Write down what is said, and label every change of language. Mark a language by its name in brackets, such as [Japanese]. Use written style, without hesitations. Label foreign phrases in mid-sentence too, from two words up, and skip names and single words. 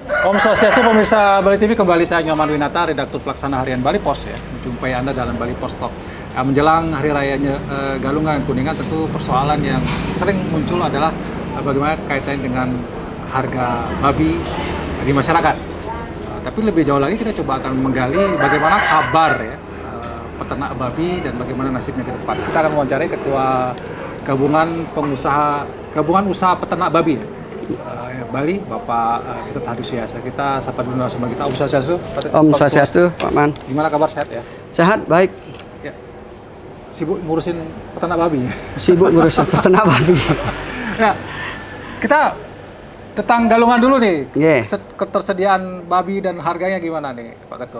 [Balinese] Om Swastiastu, [Indonesian] pemirsa Bali TV, kembali saya Nyoman Winata, redaktur pelaksana harian Bali Pos ya. Menjumpai Anda dalam Bali Pos Talk. Menjelang Hari Raya Galungan Kuningan, tentu persoalan yang sering muncul adalah bagaimana kaitannya dengan harga babi di masyarakat. Tapi lebih jauh lagi kita coba akan menggali bagaimana kabar ya peternak babi dan bagaimana nasibnya ke depan. Kita akan mewawancarai Ketua Gabungan Usaha Peternak Babi Bali, Bapak Ketut Hadisuhyasa. Kita sapa dulu sama kita. [Balinese] Om Swastiastu. Om Swastiastu, Pak Man. [Indonesian] Gimana kabar, sehat ya? Sehat, baik. Ya. Sibuk ngurusin peternak babi. Sibuk ngurusin peternak babi. Nah, kita tentang Galungan dulu nih. Yeah. Ketersediaan babi dan harganya gimana nih, Pak Ketua?